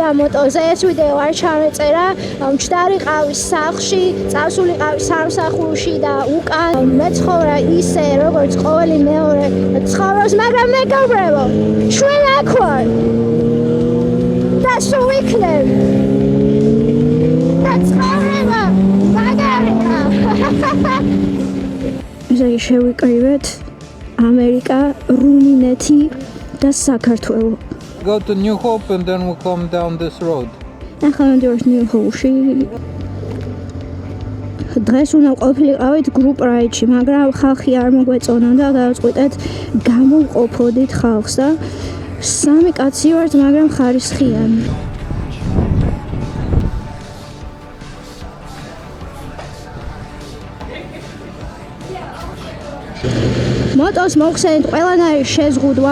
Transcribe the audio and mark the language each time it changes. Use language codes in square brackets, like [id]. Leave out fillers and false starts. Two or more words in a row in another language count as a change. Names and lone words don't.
[ka] ამ მოტოზე ეს ვიდეო არ ჩამეწერა მჯდარიყავი სახლში წავსულიყავი სამსახურში და უკან მეცხოვრა ისე როგორც ყოველი მეორე ცხოვრობს მაგრამ მეგობრებო ჩვენ აქ ვარ და სულ ვიქნებ და ცხოვრება მაგარია ზეი შევიკრიბეთ America, Rumineti, და საქართველო. [en] Go to New Hope and then we'll come down this road. [ka] ახლა მანდ New Hope-ში. დღეს უნდა ყოფილიყავით [en] group ride- [ka] ში, მაგრამ ხალხი არ მოგვეწონა და დავწყვიტეთ გამოვყოფოდით ხალხს და სამი კაცი ვართ, მაგრამ ხარისხიანი. მოტოს მოხსენით ყველანაირი შეზღუდვა.